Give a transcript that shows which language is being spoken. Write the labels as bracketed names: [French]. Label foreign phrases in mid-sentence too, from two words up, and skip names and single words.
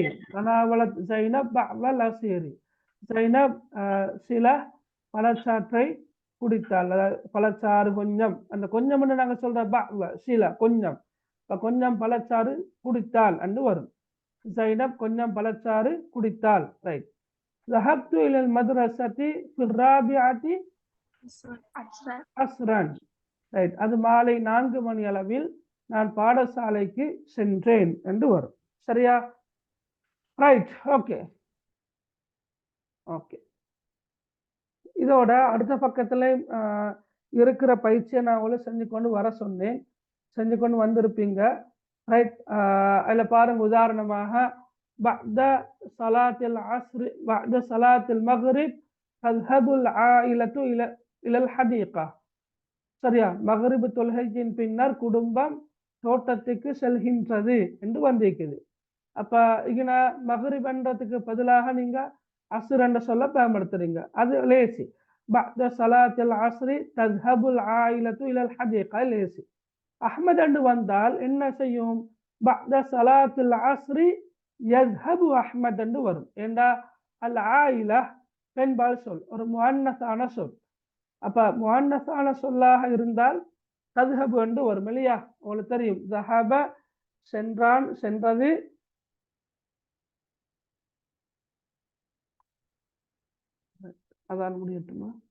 [Arabic] تناولت زينب بعض العصير. [Tamil] ஸைனப் சில பழச்சாற்றை குடித்தாள். பழச்சாறு கொஞ்சம், அந்த கொஞ்சம் நாங்க சொல்ற சில கொஞ்சம், கொஞ்சம் பழச்சாறு குடித்தாள் என்று வரும். ஸைனப் கொஞ்சம் பழச்சாறு குடித்தாள். ரைட். [Arabic] ذهبت إلى المدرسة في الرابعة عصرا. [Tamil] ரைட். அது மாலை 4 மணி அளவில் நான் பாடசாலைக்கு சென்றேன் என்று வரும். சரியா? ரைட். ஓகே, ஓகே. இதோட அடுத்த பக்கத்துல இருக்கிற பயிற்சியை நான் உங்களுக்கு செஞ்சு கொண்டு வர சொன்னேன், செஞ்சு கொண்டு வந்திருப்பீங்க. ரைட். அதுல பாருங்க, உதாரணமாக [Arabic] بعد صلاة العصر بعد صلاة المغرب تذهب العائلة إلى الحديقة. [Tamil] சரியா? மகரிப் தொழுகையின் பின்னர் குடும்பம் தோட்டத்துக்கு செல்கின்றது என்று வந்திருக்குது. அப்ப இங்க மகரிப் என்றதுக்கு பதிலாக நீங்க அஸ்ர் என்ற சொல்ல பயன்படுத்துறீங்க. அது லேசி. [Arabic] بعد صلاة العصر تذهب العائلة إلى الحديقة லேசி. [Tamil] அஹ்மத் என்று வந்தால் என்ன செய்யும்? [Arabic] بعد صلاة العصر يذهب அஹ்மத் [Tamil] என்று வரும். ஏண்டா அல் ஆயிலா பெண்பால் சொல், ஒரு முஅன்னஸான சொல். அப்ப முஅன்னஸான சொல்லாக இருந்தால் தذهب என்று வரும் இல்லையா? உங்களுக்கு தெரியும், ذهب சென்றான், சென்றது. அதான் முடியட்டுமா?